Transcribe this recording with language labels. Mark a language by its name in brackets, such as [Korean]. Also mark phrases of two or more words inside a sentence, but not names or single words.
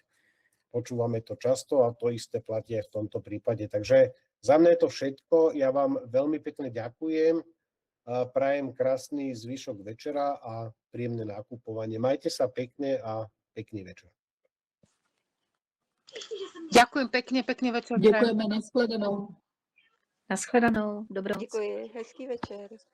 [Slovak] Počúvame to často a to isté platí aj v tomto prípade. Takže za mňa je to všetko. Ja vám veľmi pekne ďakujem. Prajem krásny zvyšok večera a príjemné nakupovanie. Majte sa pekne a pekný večer. Ďakujem pekne, pekný večer. [Czech] Děkujeme, nashledanou. Nashledanou, dobrou noc. Děkuji, hezký večer.